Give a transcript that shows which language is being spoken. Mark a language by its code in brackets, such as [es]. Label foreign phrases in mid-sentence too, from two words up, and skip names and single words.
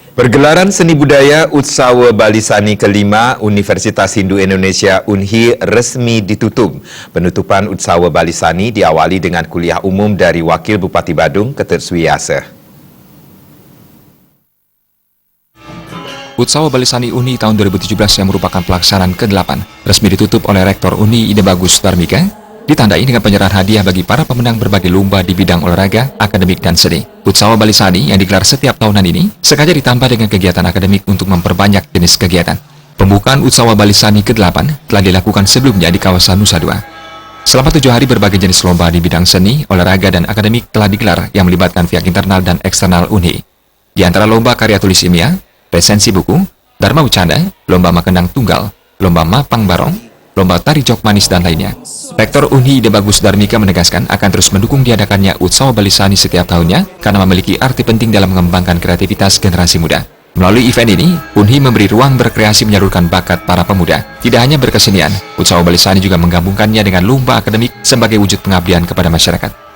[id] Pergelaran seni budaya Utsawa Balisani kelima Universitas Hindu Indonesia UNHI resmi ditutup. Penutupan Utsawa Balisani diawali dengan kuliah umum dari Wakil Bupati Badung, Ketut Suwiyasa. Utsawa Balisani UNHI tahun 2017 yang merupakan pelaksanaan ke-8 resmi ditutup oleh Rektor UNHI Ide Bagus Dharmika, ditandai dengan penyerahan hadiah bagi para pemenang berbagai lomba di bidang olahraga, akademik, dan seni. Utsawa Balisani yang digelar setiap tahunan ini sengaja ditambah dengan kegiatan akademik untuk memperbanyak jenis kegiatan. Pembukaan Utsawa Balisani ke-8 telah dilakukan sebelumnya di kawasan Nusa Dua. Selama 7 hari berbagai jenis lomba di bidang seni, olahraga, dan akademik telah digelar yang melibatkan pihak internal dan eksternal UNHI. Di antara lomba karya tulis ilmiah, resensi buku, Dharma Ucanda, lomba makendang tunggal, lomba mapang barong, lomba tari jok manis, dan lainnya. Rektor UNHI Ide Bagus Dharmika menegaskan akan terus mendukung diadakannya Utsawa Balisani setiap tahunnya karena memiliki arti penting dalam mengembangkan kreativitas generasi muda. Melalui event ini, UNHI memberi ruang berkreasi menyalurkan bakat para pemuda. Tidak hanya berkesenian, Utsawa Balisani juga menggabungkannya dengan lomba akademik sebagai wujud pengabdian kepada masyarakat.